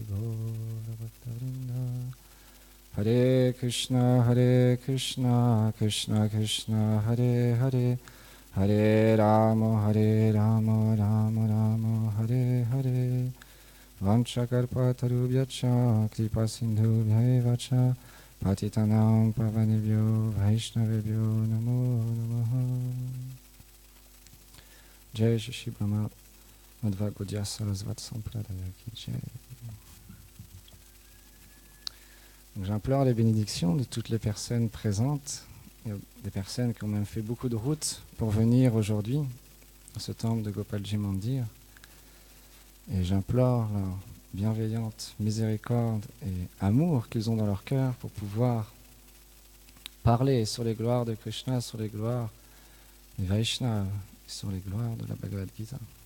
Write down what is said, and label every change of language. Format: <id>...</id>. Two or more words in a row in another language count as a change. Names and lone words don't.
<sa>गौर भक्तवृन्द हरे कृष्ण कृष्ण कृष्ण हरे हरे हरे राम राम राम हरे हरे वाञ्छाकल्पतरुभ्यश्च कृपा सिन्धुभ्य च पतितानां पावनेभ्यो वैष्णवेभ्यो नमो नमः जय श्री ब्रह्म माध्व गौडीय सरस्वती सम्प्रदाय की जय.</sa> <fr>J'implore les bénédictions de toutes les personnes présentes, et des personnes qui ont même fait beaucoup de route pour venir aujourd'hui à ce temple de Gopalji Mandir. Et j'implore leur bienveillante miséricorde et amour qu'ils ont dans leur cœur pour pouvoir parler sur les gloires de Krishna, sur les gloires des Vaishnavas, sur les gloires de la Bhagavad Gita.</fr>